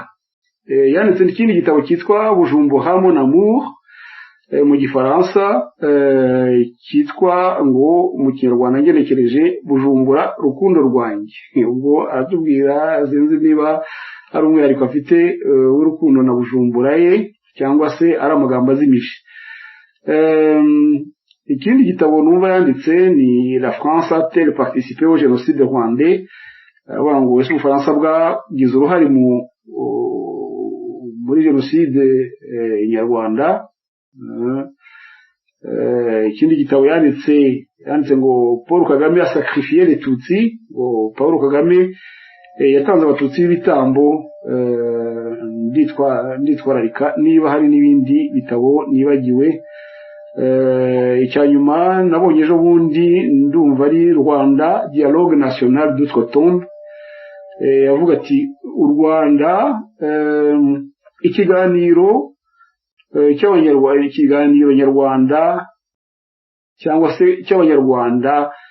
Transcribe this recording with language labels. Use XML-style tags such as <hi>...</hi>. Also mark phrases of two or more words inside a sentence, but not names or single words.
<rw>Yanditse n'ikindi gitabo cyitwa Bujumbura mon amour mu Gifaransa, cyitwa ngo mu Kinyarwanda ngenekereje Bujumbura rukundo rwanjye. Ubwo aratubwira, sinzi niba ari umwihariko afite w'urukundo na Bujumbura ye cyangwa se ari amagambo azimije. ikindi gitabo numva yanditse ni La France a-t-elle participé au génocide rwandais, avuga ngo ese Ubufaransa bwagize uruhare muri jenoside nyarwanda. Ikindi gitabo yanditse ngo Paul Kagame a sacrifié les Tutsi. Paul Kagame yatanze abatutsi b'ibitambo. Nditwararika niba hari n'ibindi bitabo nibagiwe. Icyanyuma nabonye ejo bundi ndumva ari Rwanda Dialogue National d'Outre-Tombe, avuga ati u Rwanda ikiganiro cy'abanyarwanda, ikiganiro nyarwanda cyangwa se cy'abanyarwanda</rw>